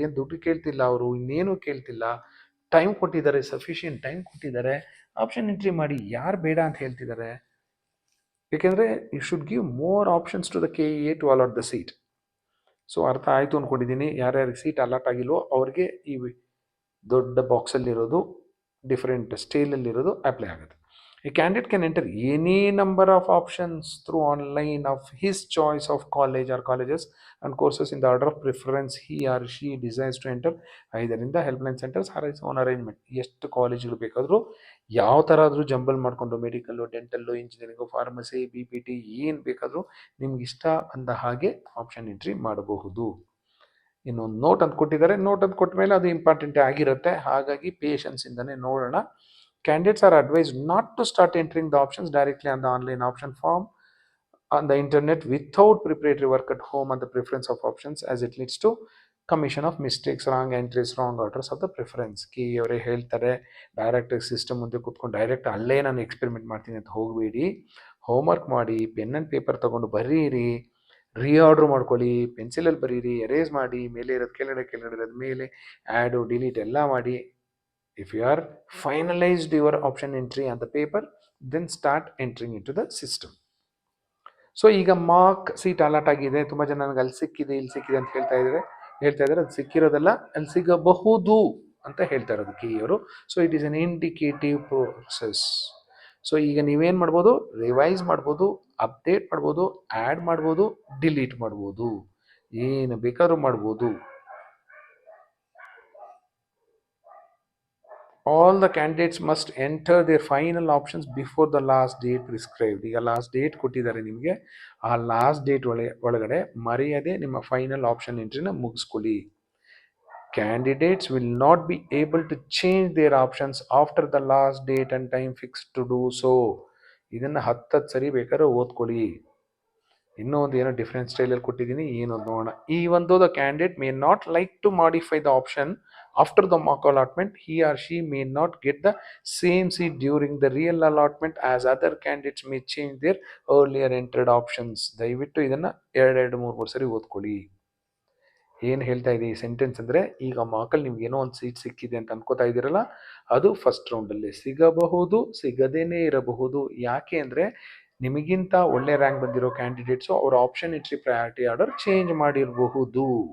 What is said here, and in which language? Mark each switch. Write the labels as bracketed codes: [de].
[kn] ಏನು ದುಡ್ಡು ಕೇಳ್ತಿಲ್ಲ ಅವರು, ಇನ್ನೇನು ಕೇಳ್ತಿಲ್ಲ. ಟೈಮ್ ಕೊಟ್ಟಿದ್ದಾರೆ, ಸಫಿಷಿಯೆಂಟ್ ಟೈಮ್ ಕೊಟ್ಟಿದ್ದಾರೆ, ಆಪ್ಷನ್ ಎಂಟ್ರಿ ಮಾಡಿ. ಯಾರು ಬೇಡ ಅಂತ ಹೇಳ್ತಿದ್ದಾರೆ? ಏಕೆಂದರೆ [en] You should give more options to the K E A to allot the seat. [kn] So ಅರ್ಥ ಆಯಿತು ಅಂದ್ಕೊಂಡಿದ್ದೀನಿ. ಯಾರ್ಯಾರಿಗೆ ಸೀಟ್ ಅಲಾಟ್ ಆಗಿಲ್ವೋ ಅವ್ರಿಗೆ ಈ ದೊಡ್ಡ ಬಾಕ್ಸಲ್ಲಿರೋದು, ಡಿಫರೆಂಟ್ ಸ್ಟೈಲಲ್ಲಿರೋದು ಅಪ್ಲೈ ಆಗುತ್ತೆ. [en] A candidate can enter any number of options through online of his choice of college or colleges and courses in the order of preference he or she desires to enter, either in the helpline centers or its own arrangement. [kn] ಎಷ್ಟು ಕಾಲೇಜ್ಗಳು ಬೇಕಾದರೂ ಯಾವ ಥರ ಆದರೂ jumble ಮಾಡಿಕೊಂಡು, medical, dental, engineering, pharmacy, B P T, ಏನು ಬೇಕಾದರೂ ನಿಮ್ಗೆ ಇಷ್ಟ ಅಂದ ಹಾಗೆ ಆಪ್ಷನ್ ಎಂಟ್ರಿ ಮಾಡಬಹುದು. ಇನ್ನೊಂದು ನೋಟ್ ಅಂತ ಕೊಟ್ಟಿದ್ದಾರೆ. ನೋಟ್ ಅಂತ ಕೊಟ್ಟ ಮೇಲೆ ಅದು ಇಂಪಾರ್ಟೆಂಟೇ ಆಗಿರುತ್ತೆ. ಹಾಗಾಗಿ ಪೇಷನ್ಸಿಂದನೇ ನೋಡೋಣ. [en] Candidates are advised not to start entering the options directly on the online option form on the internet without preparatory work at home on the preference of options, as it leads to commission of mistakes, wrong entries, wrong orders of the preference. [kn] ಕಿ ಅವರೇ ಹೇಳ್ತಾರೆ, direct system ಮುಂದೆ ಕೂತ್ಕೊಂಡು direct ಅಲ್ಲೇ ನಾನು experiment ಮಾಡ್ತೀನಿ ಅಂತ ಹೋಗಬೇಡಿ. Homework ಮಾಡಿ, ಪೆನ್ ಆ್ಯಂಡ್ ಪೇಪರ್ ತೊಗೊಂಡು ಬರೀರಿ, ರೀಆರ್ಡ್ರ್ ಮಾಡ್ಕೊಳ್ಳಿ, ಪೆನ್ಸಿಲಲ್ಲಿ ಬರೀರಿ, ಎರೇಸ್ ಮಾಡಿ, ಮೇಲೆ ಇರೋದು ಕೆಳಗಡೆ, ಕೆಳಗಡೆ ಇರೋದು ಮೇಲೆ, ಆ್ಯಡು ಡಿಲೀಟ್ ಎಲ್ಲ ಮಾಡಿ. [en] If you are finalized your option entry on the paper, then start entering into the system. [kn] So ಈಗ ಮಾರ್ಕ್ ಸೀಟ್ ಅಲಾಟ್ ಆಗಿದೆ, ತುಂಬ ಜನ ನನಗೆ ಅಲ್ಲಿ ಸಿಕ್ಕಿದೆ ಇಲ್ಲಿ ಸಿಕ್ಕಿದೆ ಅಂತ ಹೇಳ್ತಾ ಇದ್ದಾರೆ ಅದು ಸಿಕ್ಕಿರೋದಲ್ಲ, ಅಲ್ಲಿ ಸಿಗಬಹುದು ಅಂತ ಹೇಳ್ತಾ ಇರೋದು ಕಿಯವರು. [en] So it is an indicative process. [kn] So ಈಗ ನೀವೇನು ಮಾಡ್ಬೋದು, ರಿವೈಸ್ ಮಾಡ್ಬೋದು, ಅಪ್ಡೇಟ್ ಮಾಡ್ಬೋದು, ಆ್ಯಡ್ ಮಾಡ್ಬೋದು, ಡಿಲೀಟ್ ಮಾಡ್ಬೋದು, ಏನು ಬೇಕಾದ್ರೂ ಮಾಡ್ಬೋದು. [en] All the candidates must enter their final options before the last date prescribed. [kn] ಈಗ ಲಾಸ್ಟ್ ಡೇಟ್ ಕೊಟ್ಟಿದ್ದಾರೆ ನಿಮಗೆ, ಆ ಲಾಸ್ಟ್ ಡೇಟ್ ಒಳಗಡೆ ಮರೆಯದೆ ನಿಮ್ಮ final option ಎಂಟ್ರಿನ ಮುಗಿಸ್ಕೊಳ್ಳಿ. [en] Candidates will not be able to change their options after the last date and time fixed to do so. [kn] ಇದನ್ನು 10 ಸರಿ ಬೇಕಾದ್ರೆ ಓದ್ಕೊಳ್ಳಿ. ಇನ್ನೂ ಒಂದು ಏನೋ ಡಿಫ್ರೆಂಟ್ ಸ್ಟೈಲಲ್ಲಿ ಕೊಟ್ಟಿದ್ದೀನಿ, ಏನೋ ನೋಡೋಣ. ಈ ಒಂದು [en] The candidate may not like to modify the option after the mock allotment, he or she may not get the same seat during the real allotment as other candidates may change their earlier entered options. [kn] ದಯವಿಟ್ಟು ಇದನ್ನು 2-3 ಸರಿ ಓದ್ಕೊಳ್ಳಿ. ಏನು ಹೇಳ್ತಾ ಇದೆ ಈ sentence ಅಂದರೆ, ಈಗ ಮಾಕಲ್ಲಿ ನಿಮ್ಗೆ ಏನೋ ಒಂದು ಸೀಟ್ ಸಿಕ್ಕಿದೆ ಅಂತ ಅನ್ಕೋತಾ ಇದ್ದೀರಲ್ಲ, ಅದು ಫಸ್ಟ್ ರೌಂಡಲ್ಲಿ ಸಿಗಬಹುದು, ಸಿಗದೇನೆ ಇರಬಹುದು. ಯಾಕೆ ಅಂದರೆ ನಿಮಗಿಂತ ಒಳ್ಳೆ ರ್ಯಾಂಕ್ ಬಂದಿರೋ ಕ್ಯಾಂಡಿಡೇಟ್ಸು ಅವ್ರ option entry priority order change ಮಾಡಿರಬಹುದು.